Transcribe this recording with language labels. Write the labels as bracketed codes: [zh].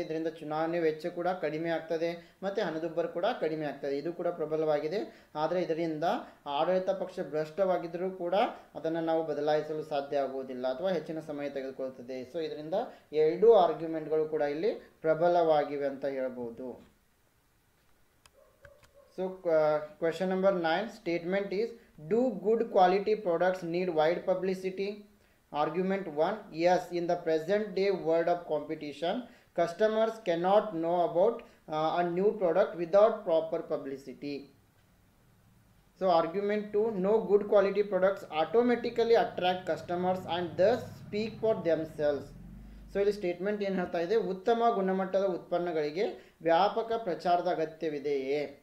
[kn] ಇದರಿಂದ ಚುನಾವಣೆ ವೆಚ್ಚ ಕೂಡ ಕಡಿಮೆ ಆಗ್ತದೆ ಮತ್ತು ಹಣದುಬ್ಬರ ಕೂಡ ಕಡಿಮೆ ಆಗ್ತದೆ. ಇದು ಕೂಡ ಪ್ರಬಲವಾಗಿದೆ. ಆದರೆ ಇದರಿಂದ ಆಡಳಿತ ಪಕ್ಷ ಭ್ರಷ್ಟವಾಗಿದ್ದರೂ ಕೂಡ ಅದನ್ನು ನಾವು ಬದಲಾಯಿಸಲು ಸಾಧ್ಯ ಆಗುವುದಿಲ್ಲ ಅಥವಾ ಹೆಚ್ಚಿನ ಸಮಯ ತೆಗೆದುಕೊಳ್ಳುತ್ತದೆ. ಸೊ ಇದರಿಂದ ಎರಡೂ ಆರ್ಗ್ಯುಮೆಂಟ್ಗಳು ಕೂಡ ಇಲ್ಲಿ ಪ್ರಬಲವಾಗಿವೆ ಅಂತ ಹೇಳ್ಬೋದು. [en] So question number 9 statement is, do good quality products need wide publicity? Argument 1, yes, in the present day world of competition, customers cannot know about a new product without proper publicity. So argument 2, no, good quality products automatically attract customers and thus speak for themselves. [kn] So ಇಲ್ಲಿ statement ಏನು ಹೇಳ್ತಾ ಇದೆ, ಉತ್ತಮ ಗುಣಮಟ್ಟದ ಉತ್ಪನ್ನಗಳಿಗೆ ವ್ಯಾಪಕ ಪ್ರಚಾರದ ಅಗತ್ಯವಿದೆಯೇ.